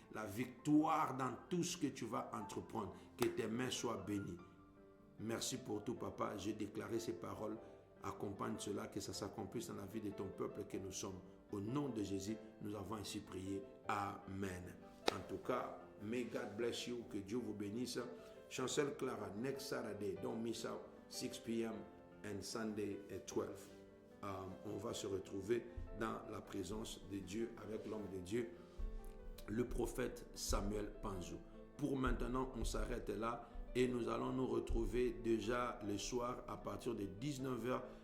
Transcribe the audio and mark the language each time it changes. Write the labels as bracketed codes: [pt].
[fr] La victoire dans tout ce que tu vas entreprendre, que tes mains soient bénies. Merci pour tout, papa. J'ai déclaré ces paroles. Accompagne cela, que ça s'accomplisse dans la vie de ton peuple que nous sommes. Au nom de Jésus, nous avons ainsi prié. Amen. En tout cas, [en] may God bless you. [fr] Que Dieu vous bénisse. [en] Chancel Clara, next Saturday, don't miss out, 6 p.m. and Sunday at 12. [fr] On va se retrouver dans la présence de Dieu avec l'homme de Dieu, le prophète Samuel Panzou. Pour maintenant, on s'arrête là. Et nous allons nous retrouver déjà le soir à partir de 19h.